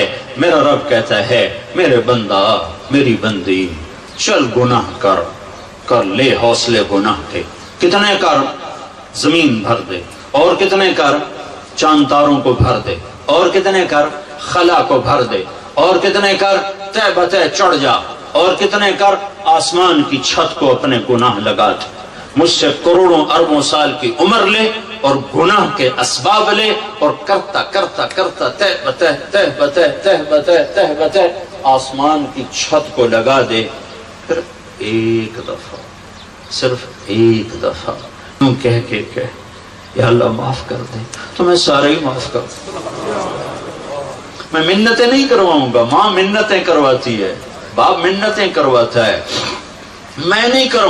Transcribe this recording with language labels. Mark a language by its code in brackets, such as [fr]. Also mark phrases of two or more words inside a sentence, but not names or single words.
[ur] میرا رب کہتا ہے میرے بندہ، میری بندی، چل گناہ کر لے حوصلے گناہ کے، کتنے کر، زمین بھر دے، اور کتنے کر، چاند تاروں کو بھر دے، اور کتنے کر، خلا کو بھر دے، اور کتنے کر، تہ بتہ چڑھ جا، اور کتنے کر، آسمان کی چھت کو اپنے گناہ لگا دے۔ مجھ سے کروڑوں اربوں سال کی عمر لے اور گناہ کے اسباب لے، اور کرتا کرتا کرتا تہ بتہ تہ بتہ تہ بتہ تہ بتہ آسمان کی چھت کو لگا دے۔ پھر ایک دفعہ، صرف ایک دفعہ تم کہہ کے کہ یا اللہ معاف کر دے، تو میں سارے ہی معاف کر دوں۔ میں منتیں نہیں کرواؤں گا، ماں منتیں کرواتی ہے، باپ منتیں کرواتا ہے، میں نہیں کروں۔